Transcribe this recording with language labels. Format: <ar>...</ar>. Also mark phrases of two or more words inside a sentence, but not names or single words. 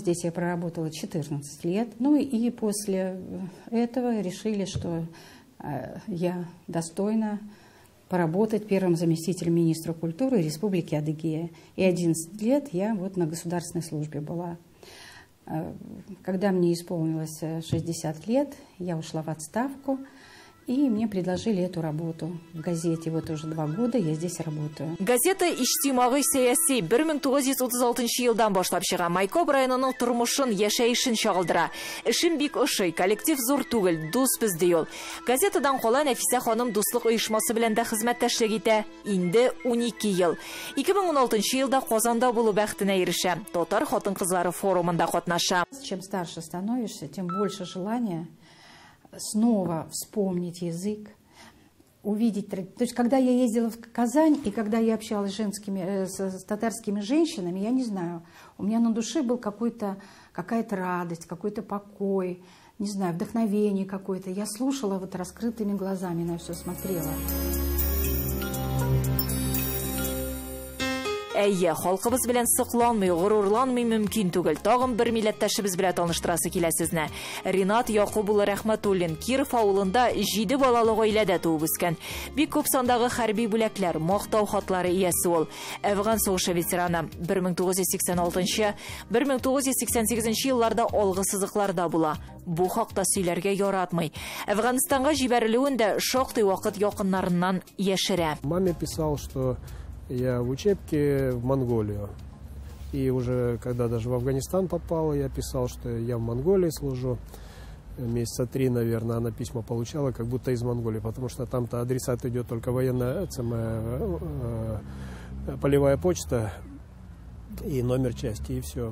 <ru>Здесь я проработала 14 лет. Ну и после этого решили, что я достойна поработать первым заместителем министра культуры Республики Адыгея. И 11 лет я вот на государственной службе была. Когда мне исполнилось 60 лет, я ушла в отставку. И мне предложили эту работу в газете. Вот уже 2 года я здесь работаю.</ru> <tt>Газета «Иштимагый саяси» 1936 елдан башлап чыга. Майкоп районының тормышын, яшәешен чагылдыра. Эшем бик ошый, коллектив зур түгел, дус бездә юл. Газетадан кала Нәфисә ханым дуслык оешмасы белән дә хезмәттәшлек итә. Инде 12 ел. 2016 елда Казанда булу бәхетенә ирешә. Татар хатын-кызлары форумында катнаша.</tt> <ru>Чем старше становишься, тем больше желания снова вспомнить язык, увидеть. То есть, когда я ездила в Казань и когда я общалась с татарскими женщинами, я не знаю, у меня на душе был какая-то радость, какой-то покой, не знаю, вдохновение какое-то. Я слушала вот раскрытыми глазами, на все смотрела.</ru> <tt>Әйе, халкыбыз белән сыкланмый, горурланмый мөмкин түгел. Тагын бер милләттәшебез белән таныштырасы килә сезне. Ринат Якуб улы Рәхмәтуллин Киров авылында 7 балалы гаиләдә туып үскән. Бик күп сандагы хәрби бүләкләр, мактау хатлары иясе ул. Әфган сугышы ветераны. 1986-1988 елларда алгы сызыкларда була. Бу хакта сөйләргә яратмый. Әфганстанга җибәрелүен дә шактый вакыт якыннарыннан яшерә.</tt> <ru>Маме писал, что я в учебке в Монголию. И уже когда даже в Афганистан попал, я писал, что я в Монголии служу. Месяца 3, наверное, она письма получала, как будто из Монголии, потому что там-то адресат идет только военная, полевая почта и номер части, и все.</ru>